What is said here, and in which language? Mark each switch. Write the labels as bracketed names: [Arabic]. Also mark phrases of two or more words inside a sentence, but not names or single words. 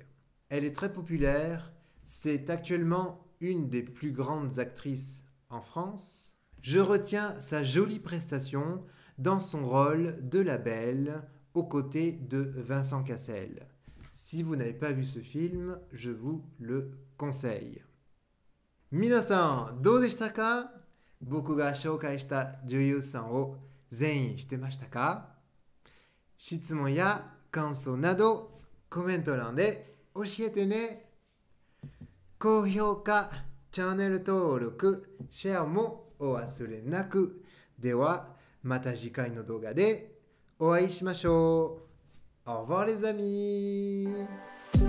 [French] Elle est très populaire, c'est actuellement une des plus grandes actrices en France. Je retiens sa jolie prestation dans son rôle de la Belle aux côtés de Vincent Cassel. Si vous n'avez pas vu ce film, je vous le conseille. [Japanese] Minasan, どうでしたか？僕が紹介した女優さんを全員知ってましたか？質問や感想などコメント欄で教えてね。高評価、チャンネル登録、シェアもお忘れなく。ではまた次回の動画でお会いしましょう。 [French] Au revoir les amis!